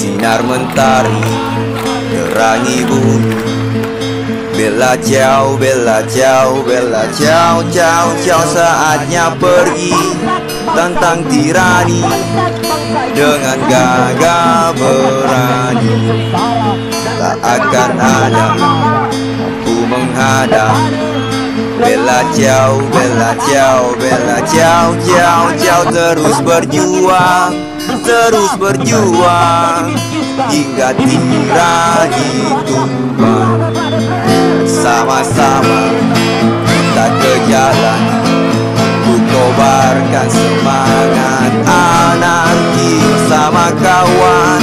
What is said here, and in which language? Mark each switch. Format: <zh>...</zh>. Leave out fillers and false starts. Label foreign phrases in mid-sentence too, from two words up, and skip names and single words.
<id>Sinar mentari terangi bumi.</id> <it>Bella ciao, bella ciao, bella ciao, ciao, ciao.</it> <id>Saatnya pergi tantang tirani dengan gagah berani. Tak akan ada mampu menghadang.</id> <it>Bella ciao, bella ciao, bella ciao, ciao, ciao.</it> <id>Terus berjuang, terus berjuang hingga tirani tumbang. Sama-sama kita ke jalan untuk kobarkan semangat anarki bersama kawan.</id>